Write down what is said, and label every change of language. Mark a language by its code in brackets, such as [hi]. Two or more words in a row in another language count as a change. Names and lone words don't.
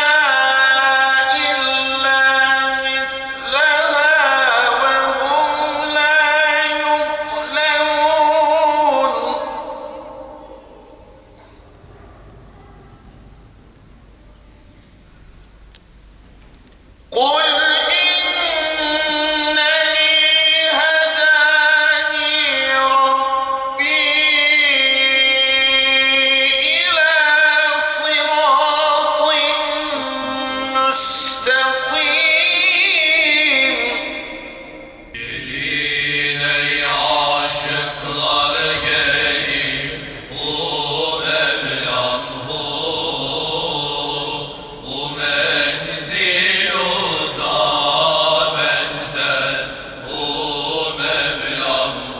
[ar] إلا مثلها وهم لا يظلمون قل إنني هداني ربي إلى صراط [tr] مستقيم Yine aşıklar gelip bu Mevlam bu menzil uzağa benzer bu Mevlam